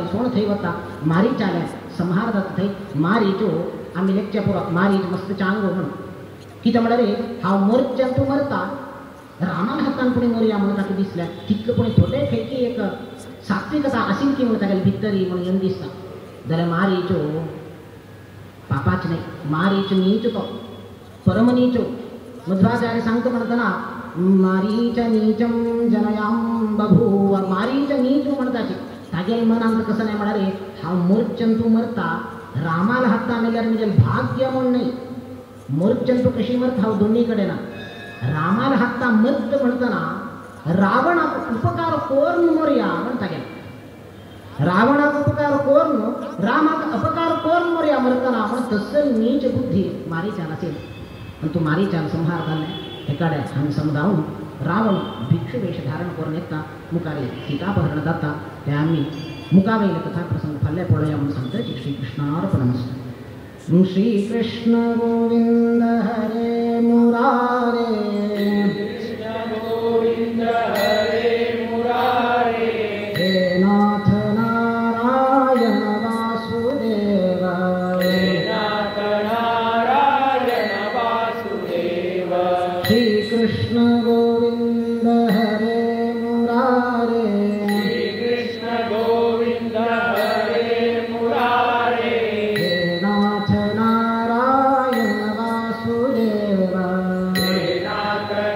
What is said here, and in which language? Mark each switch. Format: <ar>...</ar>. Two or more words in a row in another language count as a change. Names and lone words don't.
<kok>सोण थंय वता मारीचाले संहार जाता थंय मारीचो आमी लेखचे पुरो मारीच मस्त चांगो म्हणून कितें म्हळ्यार रे हांव मरच्यान तूं मरता रामान हातान पुणे मरया म्हणून ताका दिसलें तितलें पुणे थोडे खंयची एक सात्विकता आशिल्ली की म्हणून तागेले भितरी म्हणून येवन दिसता जाल्यार मारीचो पापाच नाही मारीच नीच तो परमनीचो मध्वाचार्य सांगतो म्हणतना</kok> <sa>मारीच नीचम जनयाम बभूव</sa> <kok>मारीच नीच म्हणताची तागेल मनांत कसं नाही म्हणारे हांव मरच्यान तूं मरता रामाला हाता मेल्यार म्हणजे भाग्य म्हण नाही मरच्यान तूं कशी मरता हांव दोन्ही कडेन रामाला हाता मरत म्हणतना रावणाक उपकार कोरून मरया म्हणता गेला रावणाक उपकार कोरून रामाक अपकार कोरून मरया मरतना म्हण तसं नीच बुद्धी मारीच्यान असेल पण तू मारीच्यान संहार जाल्ले एकाडे हांगा समजावून रावण भिक्षु वेश धारण करून येता मुखारी सीतापहरण जाता ते आम्ही मुखावयले कथा प्रसंग फाल्यां पळोवया म्हणून सांगता श्री कृष्णार्पणमस्तु.</kok> <sa>श्री कृष्ण गोविंद हरे मुरारे गोविंद हरे मुरारे हे नाथ नारायण वासुदेव हे नाथ नारायण वासुदेव श्री कृष्ण गोविंद हरे मुरारे श्री कृष्ण गोविंद हरे मुरारे हे नाथ नारायण वासुदेव हे नाथ</sa>